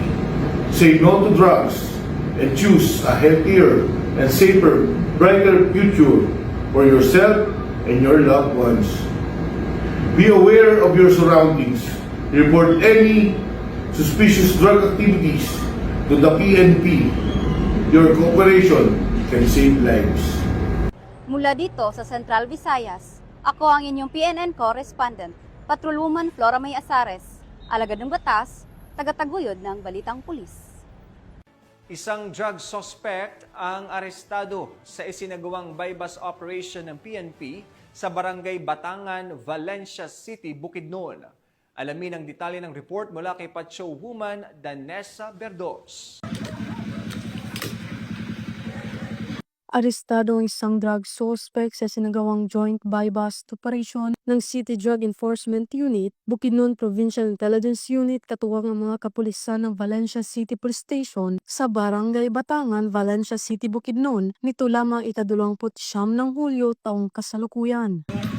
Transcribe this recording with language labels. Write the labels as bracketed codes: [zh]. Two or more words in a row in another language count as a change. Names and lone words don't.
[en] Say no to drugs and choose a healthier and safer, brighter future for yourself and your loved ones. Be aware of your surroundings. Report any suspicious drug activities to the PNP. Your cooperation can save lives. [tl] Mula dito sa Central Visayas, ako ang inyong PNN correspondent, Patrolwoman Flora May Asares, alagad ng batas, tagataguyod ng Balitang Pulis. Isang drug suspect ang arestado sa isinagawang [en] bypass operation [tl] ng PNP sa Barangay Batangan, Valencia City, Bukidnon. Alamin ang detalye ng report mula kay Patrol Woman Danessa Berdos. Arestado ang isang drug suspect sa sinagawang [en] joint buy-bust operation [tl] ng City Drug Enforcement Unit, Bukidnon Provincial Intelligence Unit katuwang ang mga kapulisan ng Valencia City Police Station sa Barangay Batangan, Valencia City, Bukidnon nito lamang 29 ng Hulyo taong kasalukuyan.